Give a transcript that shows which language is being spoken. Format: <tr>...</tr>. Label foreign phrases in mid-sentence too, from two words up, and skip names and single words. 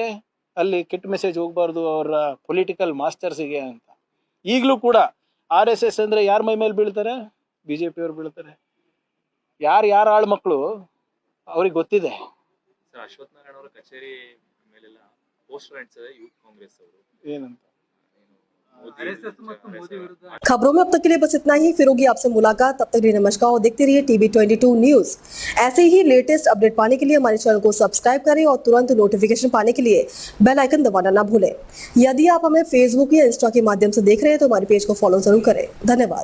<kn>ಅಲ್ಲಿ ಕೆಟ್ಟ ಮೆಸೇಜ್ ಹೋಗ್ಬಾರ್ದು ಅವರ ಪೊಲಿಟಿಕಲ್ ಮಾಸ್ಟರ್ಸಿಗೆ ಅಂತ. ಈಗಲೂ ಕೂಡ RSS ಅಂದ್ರೆ ಯಾರ ಮೈ ಮೇಲೆ ಬೀಳ್ತಾರೆ? ಬಿಜೆಪಿ ಅವ್ರು ಬೀಳ್ತಾರೆ. ಯಾರ ಆಳ್ ಮಕ್ಕಳು ಅವ್ರಿಗೆ ಗೊತ್ತಿದೆ. ಅಶ್ವಥ್ ನಾರಾಯಣ ಅವರ ಕಚೇರಿ ಮೇಲೆಲ್ಲ ಪೋಸ್ಟರ್ ಅಂಟಿಸಿದೆ ಯೂತ್ ಕಾಂಗ್ರೆಸ್ ಅವರು. ಏನಂತ?</kn> <hi>खबरों में अब तक के लिए बस इतना ही। फिर होगी आपसे मुलाकात, तब तक के लिए नमस्कार और देखते रहिए टीवी 22 न्यूज। ऐसे ही लेटेस्ट अपडेट पाने के लिए हमारे चैनल को सब्सक्राइब करें और तुरंत नोटिफिकेशन पाने के लिए बेल आइकन दबाना ना भूलें। यदि आप हमें फेसबुक या इंस्टा के माध्यम से देख रहे हैं तो हमारे पेज को फॉलो जरूर करें।</hi>